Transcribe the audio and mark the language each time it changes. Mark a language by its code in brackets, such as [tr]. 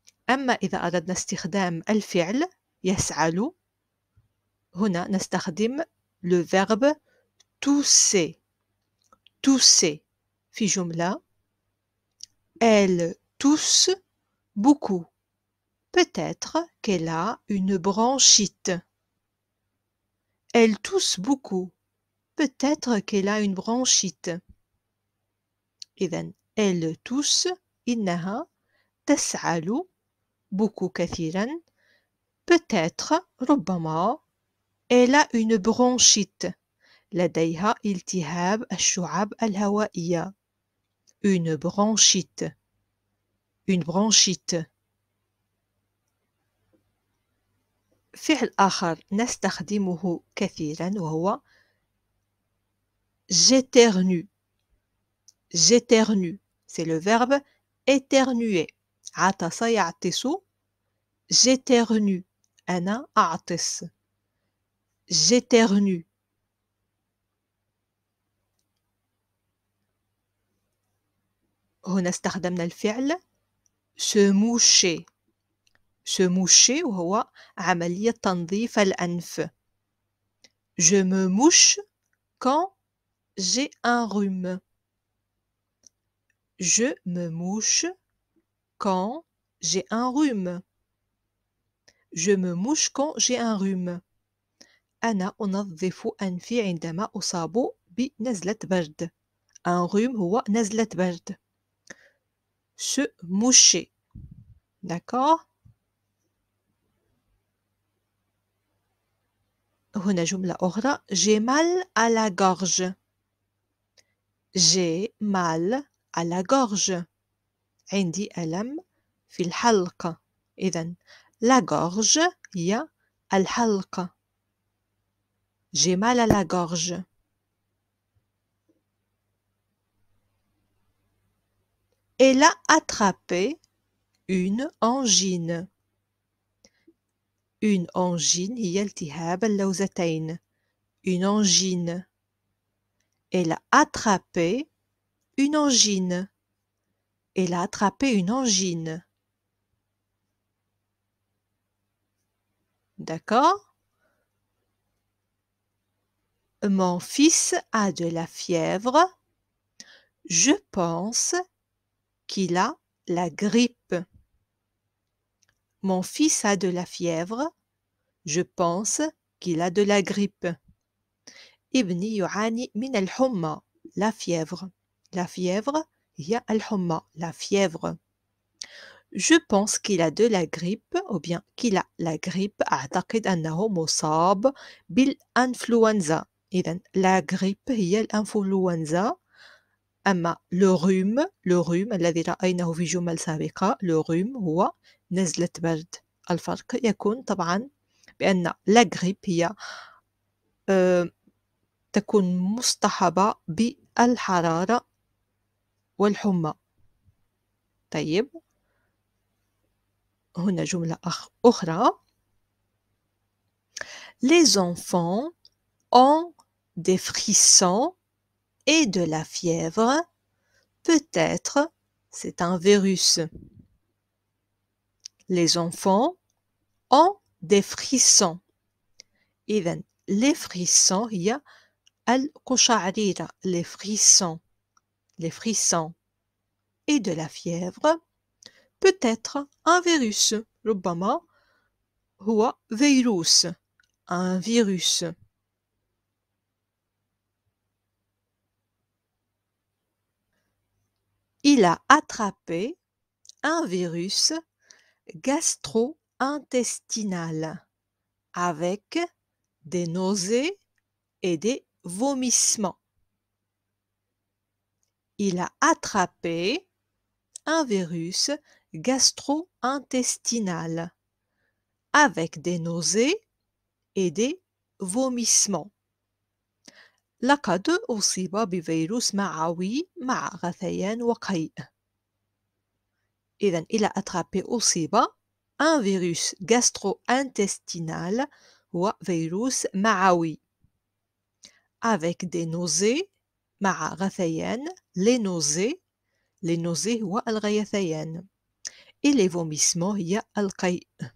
[ar] أما إذا أردنا استخدام الفعل يسعل، هنا نستخدم [fr] le verbe tousser. tousser [ar] في جملة [fr] elle tousse beaucoup. peut-être qu'elle a une bronchite. elle tousse beaucoup. peut-être qu'elle a une bronchite. [ar] إذن [fr] elle tousse [ar] إنها تسعل [fr] beaucoup [ar] كثيرا. [fr] peut-être [ar] ربما [fr] elle a une bronchite [ar] لديها التهاب الشعب الهوائية. [fr] une bronchite. une bronchite. [ar] فعل آخر نستخدمه كثيرا وهو [fr] j'éternue. j'éternue c'est le verbe éternuer. [ar] عطس يعطس. [fr] j'éternue [ar] أنا أعطس. [fr] j'éternue. [ar] هنا استخدمنا الفعل [fr] se moucher. se moucher [ar] وهو عملية تنظيف الأنف. [fr] je me mouche quand j'ai un rhume. je me mouche quand j'ai un rhume. je me mouche quand j'ai un rhume. [ar] أنا أنظف أنفي عندما أصاب بنزلة برد. [fr] un rhume [ar] هو نزلة برد. [fr] se moucher. d'accord. [ar] هنا جملة أخرى [fr] j'ai mal à la gorge. j'ai mal à la gorge. [ar] عندي ألم في الحلق. إذن [fr] la gorge [ar] هي الحلق. [fr] j'ai mal à la gorge. elle a attrapé une angine. une angine هي التهاب اللوزتين. une angine. Elle a attrapé une angine. Elle a attrapé une angine. D'accord? Mon fils a de la fièvre. Je pense qu'il a la grippe. Mon fils a de la fièvre. Je pense qu'il a de la grippe. [ar] ابني يعاني من الحمى. [fr] La fièvre. La fièvre [ar] هي الحمى. [fr] La fièvre. Je pense qu'il a de la grippe ou bien qu'il a la grippe. [ar] أعتقد أنه مصاب بالإنفلونزا. إذن [fr] la grippe [ar] هي الإنفلونزا. أما [fr] le rhume [ar] الذي رأيناه في جمل سابقة [fr] le rhume [ar] هو نزلة برد. الفرق يكون طبعا بأن [fr] la grippe [ar] هي تكون مصطحبة بالحرارة والحمى. طيب هنا جملة أخرى. [fr] Les enfants ont des frissons et de la fièvre. Peut-être c'est un virus. Les enfants ont des frissons. [ar] إذن [fr] les frissons [ar] هي القشعريرة. [fr] Les frissons. Les frissons. Et de la fièvre. Peut-être un virus. [ar] ربما هو فيروس. [fr] Un virus. Il a attrapé un virus gastro-intestinal avec des nausées et des vomissements. Il a attrapé un virus gastro-intestinal avec des nausées et des vomissements. [ar] لقد أصيب بفيروس معوي مع غثيان وقيء. إذن [fr] il a attrapé [ar] أصيب [fr] un virus gastro-intestinal [ar] هو فيروس معوي [fr] avec des nausées [ar] مع غثيان. [fr] les nausées [ar] هو الغثيان [fr] et les vomissements [ar] هي القيء.